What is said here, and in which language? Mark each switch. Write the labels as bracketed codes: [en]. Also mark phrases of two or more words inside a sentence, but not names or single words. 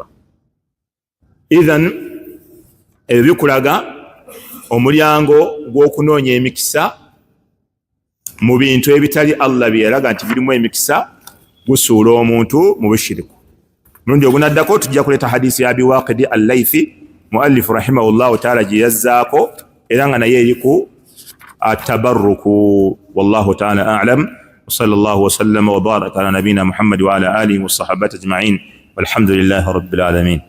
[lg] Idhan ebyo bikulaga omulyango gw'okunoonya emikisa mu bintu ebitali Allah bye yalaga nti birimu emikisa gusuula omuntu mu bushiriku. Mulundi ogunaddako tujja kuleeta hadisi ya Abi Waqidi al-Laythi [ar] المؤلف رحمه الله تعالى [lg] gye yazzaako era nga naye eriku atabarruku. [ar] والله تعالى أعلم وصلى الله وسلم وبارك على نبينا محمد وعلى آله وصحبه أجمعين والحمد لله رب العالمين.